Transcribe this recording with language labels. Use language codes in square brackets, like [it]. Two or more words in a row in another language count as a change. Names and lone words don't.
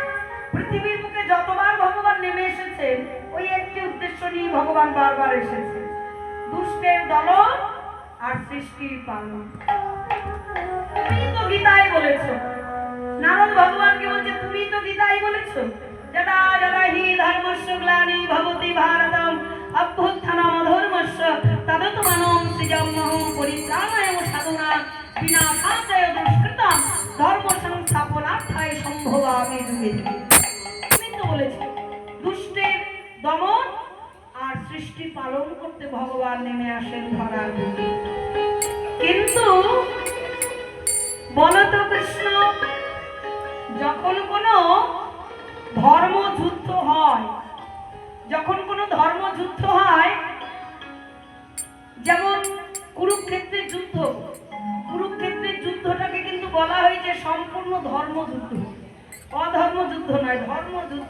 [bn] পৃথিবীর বুকে যতবার ভগবান নেমে এসেছেন ওই একটি উদ্দেশ্য নিয়ে ভগবান বারবার এসেছে, দুষ্টের দমন আর সৃষ্টির পালন। তুমি তো গীতায় বলেছো, নারদ ভগবানকে বলছে তুমি তো গীতায় বলেছো, [sa] যদা যদা হি ধর্মস্য গ্লানি ভবতি ভারতম অভ্যুত্থানম অধর্মস্য তদাত্মানং সৃজম্যহং পরিত্রাণায় সাধুনাং বিনাশায় দুষ্কৃতম ধর্ম সংস্থাপনার্থায় সম্ভবামি যুগে যুগে। [bn] তুমি তো বলেছো দুষ্টের দমন আর সৃষ্টি পালন করতে ভগবান নেমে আসেন ধরার বুকে। কিন্তু বলতো কৃষ্ণ, যখন কোনো ধর্মযুদ্ধ হয়, যখন কোনো ধর্মযুদ্ধ হয়, যেমন কুরুক্ষেত্রের যুদ্ধ, কুরুক্ষেত্রের যুদ্ধটাকে কিন্তু বলা হয়েছে সম্পূর্ণ ধর্মযুদ্ধ, অধর্মযুদ্ধ নয়, ধর্মযুদ্ধ।